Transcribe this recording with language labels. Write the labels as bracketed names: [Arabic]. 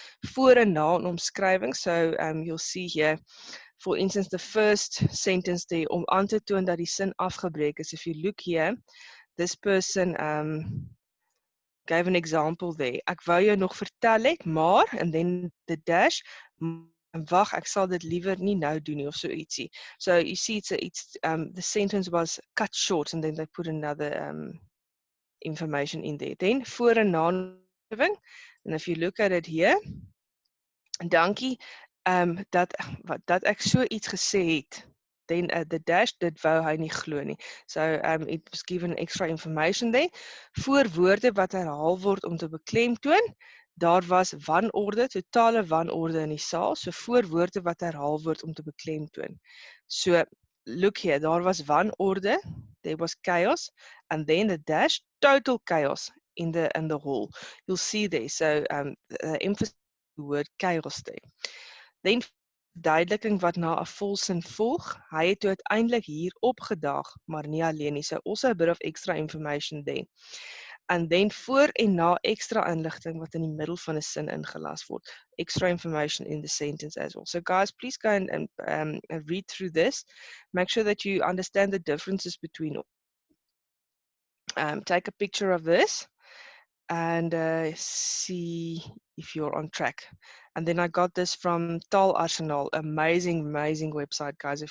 [Afrikaans] Voor en na 'n omskrywing. [English] So you'll see here, for instance, the first sentence there, [Afrikaans] om aan te toon dat die sin afgebreek is. [English] If you look here, this person gave an example there. [Afrikaans] Ek wou jou nog vertel het, maar, [English] and then the dash, [Afrikaans] wag, ek sal dit liewer nie nou doen nie of so ietsie. [English] So you see it's the sentence was cut short and then they put another information in there. [Afrikaans] Then voor en na, [English] and if you look at it here, [Afrikaans] dankie dat ek so iets gesê het. [English] Then the dash, [Afrikaans] dit wou hy nie glo nie. [English] So it was given extra information there. [Afrikaans] Voor woorde wat herhaal word om te beklemtoon, daar was wanorde, totale wanorde in die saal. So voor woorde wat herhaal word om te beklemtoon. [English] So look here, [Afrikaans] daar was wanorde, [English] there was chaos, and then the dash, total chaos in the hall. You'll see there. So emphasis the word chaos there. [Afrikaans] Then verduideliking wat na 'n volsin volg. Hy het toe uiteindelik hier opgedaag, maar nie alleen nie. [English] So also a bit of extra information there. And then [Afrikaans] voor en na extra inligting wat in die middel van 'n sin ingelas word. [English] Extra information in the sentence as well. So guys, please go and read through this. Make sure that you understand the differences between. Take a picture of this and see if you're on track. And then I got this from Taal Arsenal, amazing website, guys.